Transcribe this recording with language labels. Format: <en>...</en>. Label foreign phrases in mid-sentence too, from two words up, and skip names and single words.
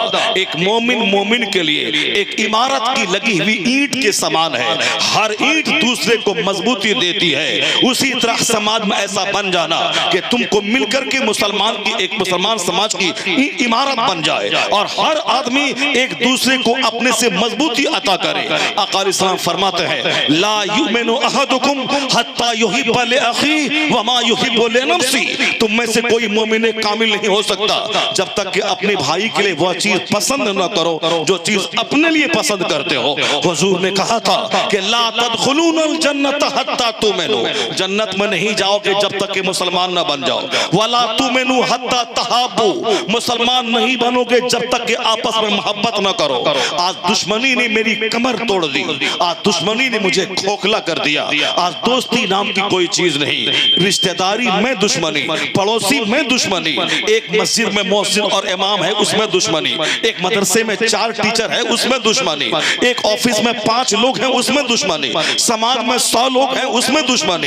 <hi>एक मोमिन के लिए एक इमारत की लगी हुई ईंट के समान है, हर ईंट दूसरे को मजबूती देती है। उसी तरह समाज में ऐसा बन जाना कि तुमको मिलकर के मुसलमान समाज की इमारत बन जाए और हर आदमी एक दूसरे को अपने से मजबूती अता करे। आका अलैहिस्सलाम फरमाते हैं</hi> <ar>لا يؤمن أحدكم حتى يحب لأخيه وما يحب لنفسه.</ar> <hi>तुम में से कोई मोमिन कामिल नहीं हो सकता जब तक कि अपने भाई के लिए वह चीज पसंद न करो जो चीज अपने लिए पसंद करते हो। हुजूर ने कहा था कि</hi> <ar>لا تدخلون الجنة حتى تؤمنوا,</ar> <hi>जन्नत में नहीं जाओगे जब तक कि मुसलमान न बन जाओ।</hi> <ar>ولا تؤمنوا حتى تحابوا,</ar> <hi>मुसलमान नहीं बनोगे जब तक कि आपस में मोहब्बत न करो। आज दुश्मनी ने मेरी कमर तोड़ दी, आज दुश्मनी ने मुझे खोखला कर दिया। आज दोस्ती नाम की कोई चीज नहीं, रिश्तेदारी में दुश्मनी, पड़ोसी में दुश्मनी, एक मस्जिद में मौसिन और इमाम है उसमें दुश्मनी, एक मदरसे में 4 टीचर है उसमें दुश्मनी, एक ऑफिस में 5 लोग हैं उसमें दुश्मनी, समाज में 100 लोग हैं उसमें दुश्मनी।</hi>